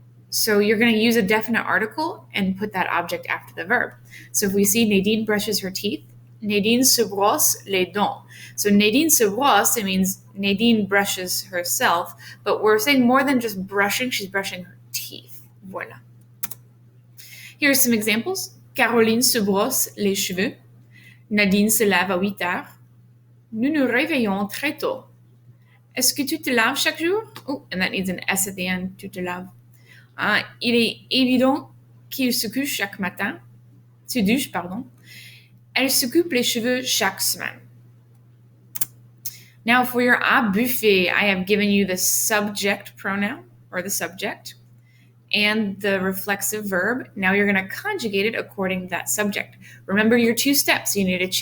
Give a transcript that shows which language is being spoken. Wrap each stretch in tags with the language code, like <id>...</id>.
<en>So you're going to use a definite article and put that object after the verb. So if we see Nadine brushes her teeth,</en> <fr>Nadine se brosse les dents.</fr> <en>So</en> <fr>Nadine se brosse,</fr> <en>it means Nadine brushes herself, but we're saying more than just brushing, she's brushing her teeth. Voilà. Here are some examples.</en> <fr>Caroline se brosse les cheveux. Nadine se lave à 8 heures. Nous nous réveillons très tôt. Est-ce que tu te laves chaque jour?</fr> <en>Oh, and that needs an S at the end,</en> <fr>tu te laves. Il est évident qu'il se couche chaque matin. Se douche, pardon. Elle se coupe les cheveux chaque semaine.</fr> <en>Now for your à bouffer, I have given you the subject pronoun, or the subject, and the reflexive verb. Now you're going to conjugate it according to that subject. Remember your two steps. You need to change your reflexive pronoun and conjugate your verb according to that subject.</en>